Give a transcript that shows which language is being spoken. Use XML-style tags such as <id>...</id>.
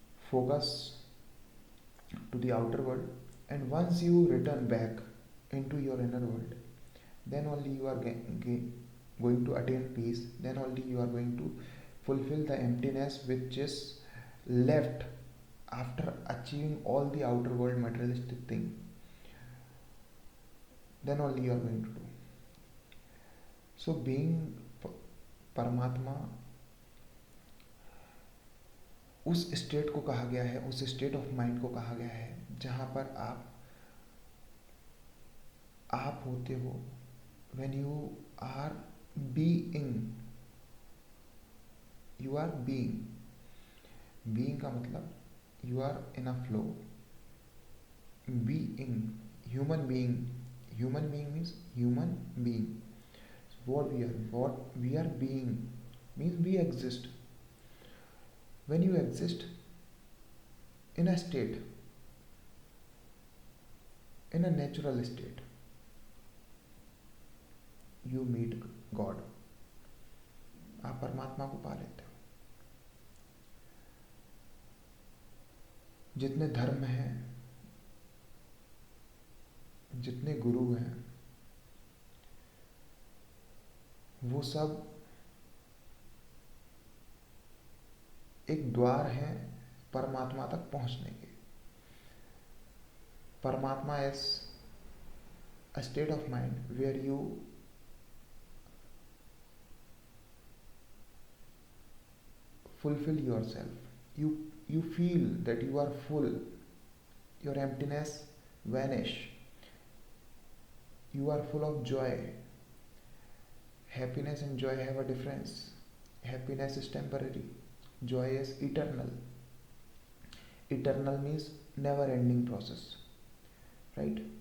<en>focus to the outer world, and once you return back into your inner world, then only you are going to attain peace, then only you are going to fulfill the emptiness which is left after achieving all the outer world materialistic thing, then only you are going to do. So being</en> <hi>परमात्मा उस state को कहा गया है, उस state of mind को कहा गया है जहाँ पर आप होते हो</hi> <en>when you are being, you are being</en> <hi>का मतलब</hi> <en>you are in a flow. Being, human being means human being. What we are being means we exist. When you exist in a state, in a natural state, you meet God.</en> <hi>आप परमात्मा को पा लेते हो. जितने धर्म हैं, जितने गुरु हैं, वो सब एक द्वार है परमात्मा तक पहुंचने के.</hi> <en>परमात्मा is a state of mind where you fulfill yourself. You feel that you are full. Your emptiness vanish. You are full of joy. Happiness and joy have a difference. Happiness is temporary. Joy is eternal. Eternal means never ending process. Right?</en>